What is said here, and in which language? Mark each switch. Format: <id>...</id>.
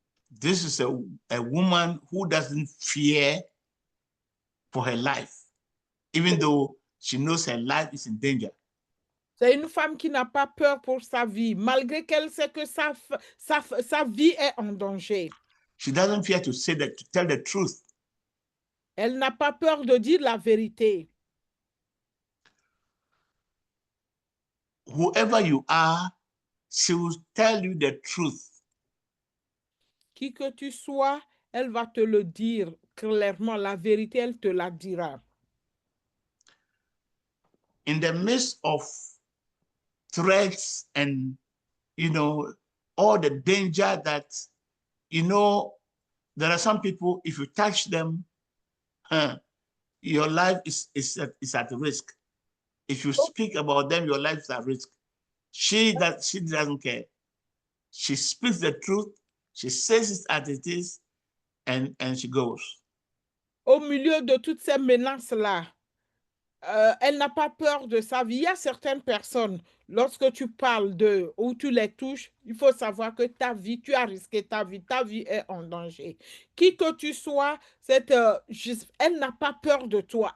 <en>This is a woman who doesn't fear for her life, even though she knows her life is in danger.</en> <fr>C'est une femme qui n'a pas peur pour sa vie, malgré qu'elle sait que sa vie est en danger.</fr> <en>She doesn't fear to tell the truth.</en> <fr>Elle n'a pas peur de dire la vérité.</fr> <en>Whoever you are, she will tell you the truth.</en> <fr>Qui que tu sois, elle va te le dire clairement. La vérité, elle te la dira.</fr> <en>In the midst of threats and, you know, all the danger that, you know, there are some people, if you touch them, your life is at risk. If you speak about them, your life is at risk. She doesn't care. She speaks the truth. She says it as it is, and she goes.</en> <fr>Au milieu de toutes ces menaces-là, elle n'a pas peur de sa vie. Il y a certaines personnes, lorsque tu parles d'eux ou tu les touches, il faut savoir que ta vie, tu as risqué ta vie est en danger. Qui que tu sois, elle n'a pas peur de toi.</fr>